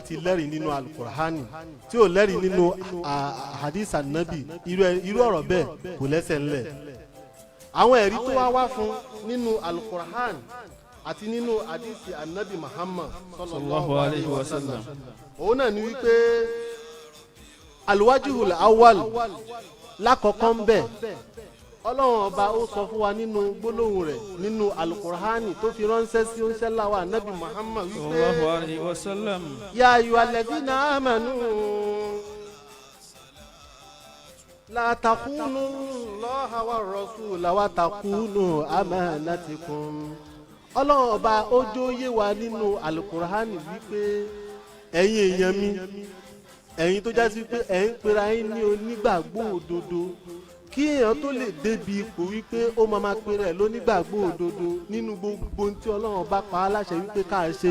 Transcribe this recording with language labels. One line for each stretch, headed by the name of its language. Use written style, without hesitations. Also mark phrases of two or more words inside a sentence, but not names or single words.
Yoruba: ti lẹ́rìí nínú alukur'ani tí ò lẹ́rìí nínú
Arabic: حديث النبي
Yoruba: irú ọ̀rọ̀ bẹ́ẹ̀ kò lẹ́sẹ̀ ńlẹ̀ àwọn ẹ̀rí tó wá fún nínú alukur'ani àti nínú
Arabic: حديث النبي محمد صلى الله عليه وسلم
Yoruba: òun náà ni wípé
Arabic: الوجه الأول
Yoruba: lákọ̀ọ́kọ́ ń bẹ ọlọ́run ọba ó sọ fún wa nínú gbólóhùn rẹ̀ nínú alukur'ani tó fi ránṣẹ́ sí oúnṣẹ́ láwa anabi Muhammad wípé
Arabic: صلى الله عليه وسلم. يا أيها الذين آمنوا لا تكونوا الله والرسول وتكونوا أماناتكم
Yoruba: ọlọ́run ọba ó jóyè wa nínú alukur'ani wípé ẹ̀yin èèyàn mi ẹ̀yin tó jásí pé ẹ̀ ń pera yín ní onígbàgbọ́ òdodo kí èèyàn tó lè débi ipò wípé ó máa pera ẹ̀ lónígbàgbọ́ òdodo nínú gbogbo tí ọlọ́run bá pa á láṣẹ wípé ká ṣe